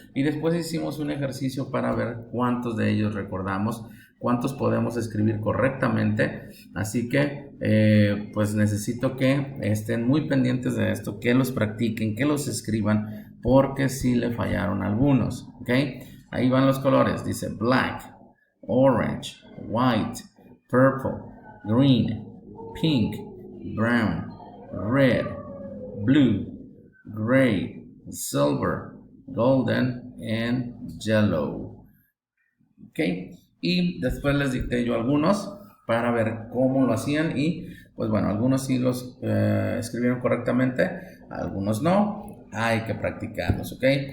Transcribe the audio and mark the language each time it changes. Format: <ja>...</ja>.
<es>Y después hicimos un ejercicio para ver cuántos de ellos recordamos, cuántos podemos escribir correctamente. Así que pues necesito que estén muy pendientes de esto, que los practiquen, que los escriban, porque sí le fallaron algunos. ¿Ok? Ahí van los colores. Dice</es> <en>black, orange, white, purple, green, pink, brown, red, blue, gray, silver, golden, and yellow.</en> <es>Ok, y después les dicté yo algunos para ver cómo lo hacían y pues bueno, algunos sí los escribieron correctamente, algunos no. Hay que practicarlos, ok.</es>